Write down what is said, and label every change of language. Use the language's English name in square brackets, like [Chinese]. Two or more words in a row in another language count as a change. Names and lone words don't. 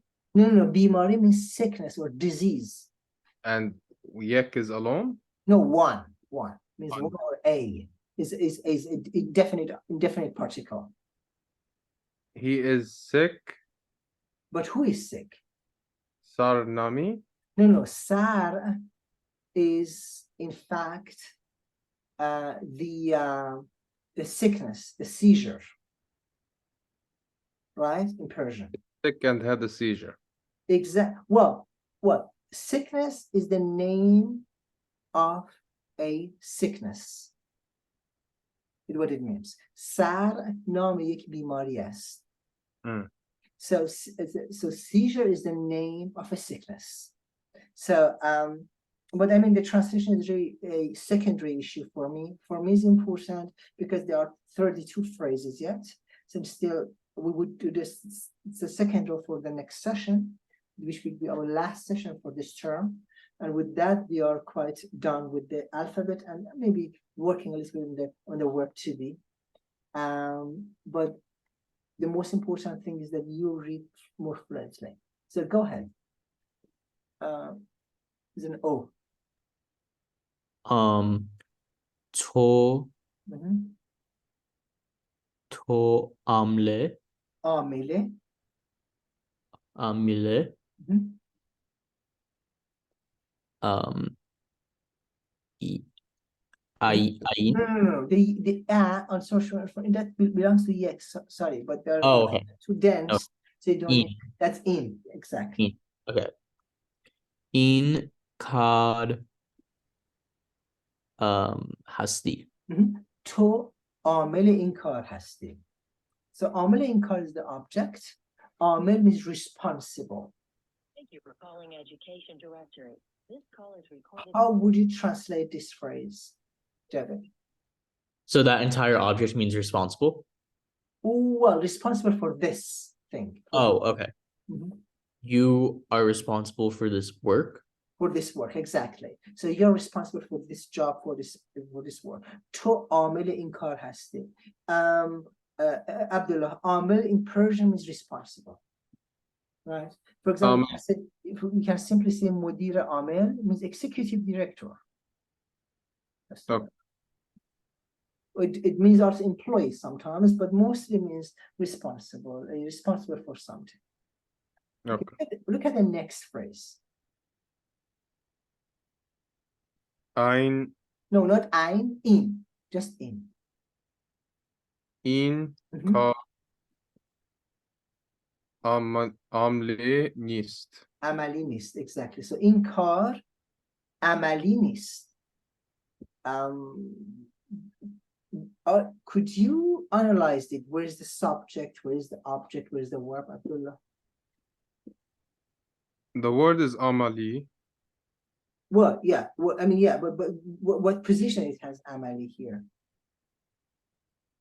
[English] no. Bimari means sickness or disease. and yek is alone. No, one means One. one or a is a indefinite particle. He is sick. But who is sick? [Persian] سر نامی. [English] No. Sar is in fact the sickness, the seizure, right? In Persian. Sick and had a seizure. Well, sickness is the name of a sickness. Is what it means. [Persian] Sar نام یک بیماری است. [English] So seizure is the name of a sickness. So but I mean the translation is really a secondary issue for me. For me, it's important because there are 32 phrases yet. So still we would do this. It's the second row for the next session, which will be our last session for this term. And with that, we are quite done with the alphabet and maybe working a little bit on the verb to be. But the most important thing is that you read more fluently. So go ahead. It's an O. [Persian] تو عامله عامله. ዐین. [English] No. The on social that belongs to yes. Sorry, but they're okay. too dense. No. So you don't In. need, that's in exactly. [Persian] Okay. این کار هستی. تو عامل این کار هستی. [English] So [Persian] عامل این کار [English] is the object. عامل means responsible. Thank you for calling Education Directory. This call is recorded. How would you translate this phrase, David? So that entire object means responsible? Well, responsible for this thing. Oh, okay. You are responsible for this work? For this work, exactly. So you're responsible for this job, for this work. [Persian] تو عامل این کار هستی. [English] Abdullah, عامل in Persian means responsible. Right? For example, we can simply say [Persian] مدیر عامل [English] means executive director. It means also employee sometimes, but mostly means responsible for something. Okay. Look at the next phrase. ዐین. No, not ein, in, just in. [Persian] این کار عملی نیست. عملی نیست, [English] exactly. So [Persian] این کار عملی نیست. [English] Could you analyze it? Where is the subject? Where is the object? Where is the verb, Abdullah? The word is عملی. Well, yeah. Well, I mean, yeah, but what position it has amali here?